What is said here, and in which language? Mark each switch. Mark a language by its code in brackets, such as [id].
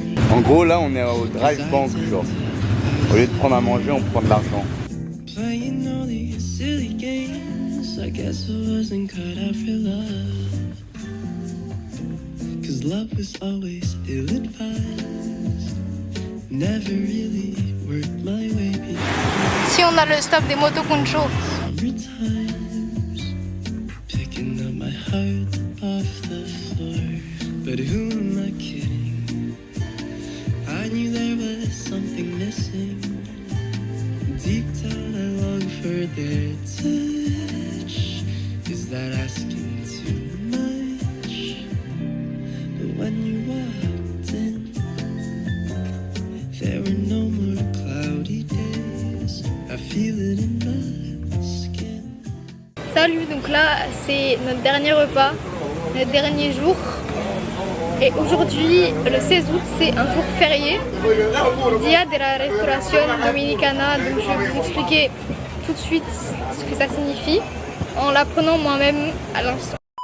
[fr] En gros, là, on est au drive bank, genre. Au lieu de prendre à manger, on prend de l'argent. [en] Playing all these silly games, I guess I wasn't cut out for love. Cause love was always ill-advised, never really worked my way before. [fr] Si on a le stop des motos Concho. [en] Summertimes, picking up my heart off the floor. But who am I kidding? I knew there was something missing. Deep down I long for their touch. Is that asking too much? But when you walked in, there were no more cloudy days. I feel it in my skin. [fr] Salut, donc là c'est notre dernier repas, notre dernier jour. Et aujourd'hui, le 16 août, c'est un jour férié, Dia de la Restauración Dominicana. Donc je vais vous expliquer tout de suite ce que ça signifie en l'apprenant moi-même à l'instant.